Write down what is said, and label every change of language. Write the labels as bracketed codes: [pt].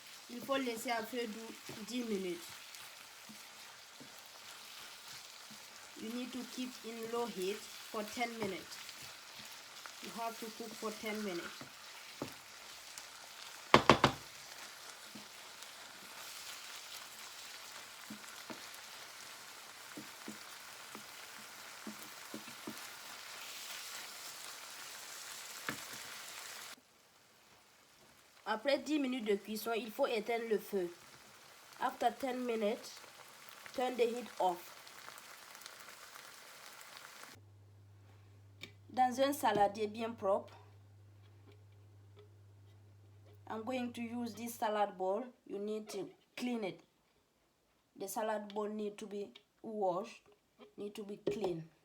[fr] Il faut laisser à feu doux 10 minutes. [en] You need to keep in low heat for 10 minutes. You have to cook for 10 minutes. [fr] Après 10 minutes de cuisson, il faut éteindre le feu. [en] After 10 minutes, turn the heat off. [fr] Dans un saladier bien propre, [en] I'm going to use this salad bowl. You need to clean it. The salad bowl need to be washed, need to be clean.